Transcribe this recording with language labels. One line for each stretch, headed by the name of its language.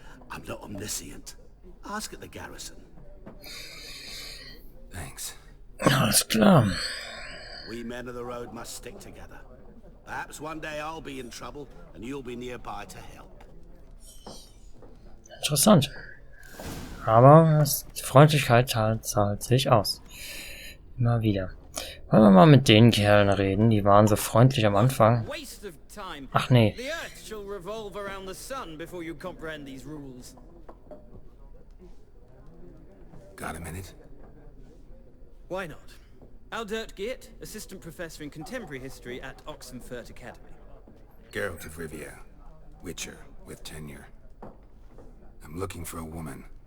English: I'm not omniscient. Ask at the garrison. Thanks.
German: Alles klar.
English: We men of the road must stick together. Perhaps one day I'll be in trouble and you'll be nearby to help.
German: Interessant. Aber die Freundlichkeit zahlt sich aus. Immer wieder. Wollen wir mal mit den Kerlen reden, die waren so freundlich am Anfang. Ach nee.
English: The earth shall revolve around the sun before you comprehend these rules. Got a minute? Why not? Aldert Geert, assistant professor in contemporary history at Oxenfurt Academy. Geralt of Rivia. Witcher, with tenure. I'm looking for a woman.